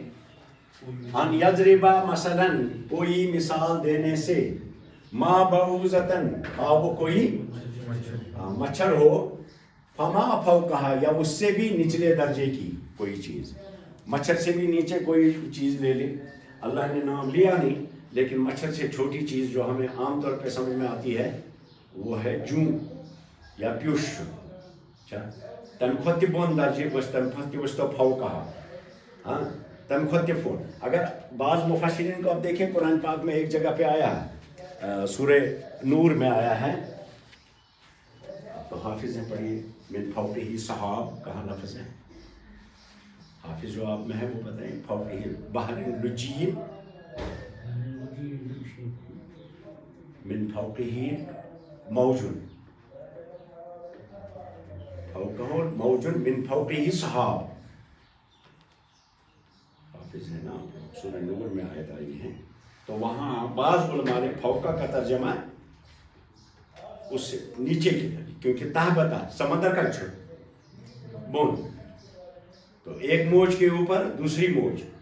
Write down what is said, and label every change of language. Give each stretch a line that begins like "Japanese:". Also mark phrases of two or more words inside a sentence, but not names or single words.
Arabic: ان یضرب مثلا،
Urdu: کوئی مثال دینے سے،
Arabic: ما بعوضۃ،
Urdu: وہ کوئی مچھر ہو،
Arabic: فما فوقہا،
Urdu: یا اس سے بھی نچلے درجے کی کوئی چیز. مچھر سے بھی نیچے کوئی چیز لے لے. اللہ نے نام لیا نہیں، لیکن مچھر سے چھوٹی چیز جو ہمیں عام طور پہ سمجھ میں آتی ہے وہ ہے جوں یا پیوش.
Kashmiri: تمہِ کھۄتہٕ تہِ بۄن درجے بس، تمہِ کھۄتہٕ تہِ ؤسۍتو فوقہا. تمہِ کھۄتہٕ تہِ فوق.
Urdu: اگر بعض مفسرین کو آپ دیکھیں قرآن پاک میں ایک جگہ پہ آیا ہے، سورہ نور میں آیا ہے. تو حافظ ہیں، پڑھیے.
Arabic: من فوقہ سحاب
Urdu: کہاں لفظ ہے؟ حافظ جو آپ میں ہے وہ بتائیں.
Arabic: فوقہ بحر لجی، من فوقہ موج، فوقہ موج من فوقہ سحاب.
Urdu: حافظ ہے نا، سورہ نور میں آیت آئی ہے. تو وہاں بعض علماء نے فوقہ کا ترجمہ اس سے نیچے کی طرف، کیونکہ تہ بتا سمندر کا چھٹ بون، تو ایک موج کے اوپر دوسری موج.